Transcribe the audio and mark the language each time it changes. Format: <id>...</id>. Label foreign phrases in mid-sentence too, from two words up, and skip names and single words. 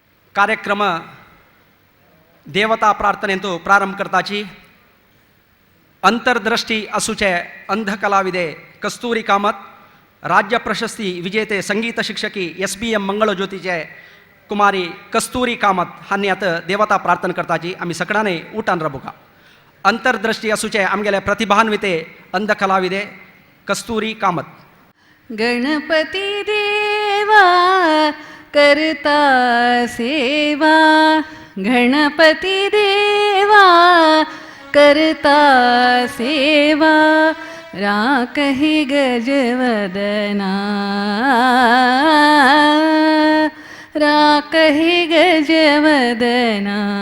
<kok>ಕಾರ್ಯಕ್ರಮ देवता प्रार्थनेंतू प्रारंभ करताची अंतर्दृष्टी असूचे अंध कलाविदे कस्तूरी कामत राज्य प्रशस्ती विजेते संगीत शिक्षकी SBM मंगळज्योतीचे कुमारी कस्तूरी कामत हांनी आता देवता प्रार्थना करताची आम्ही सगळ्यांनी उठान रबुका अंतर्दृष्टी असूचे आमगेले प्रतिभान्विते अंध कलाविदे कस्तूरी कामत. गणपती देवा करता सेवा, गणपती देवा करता सेवा, राखहि गजवदना, राखहि गजवदना,</kok>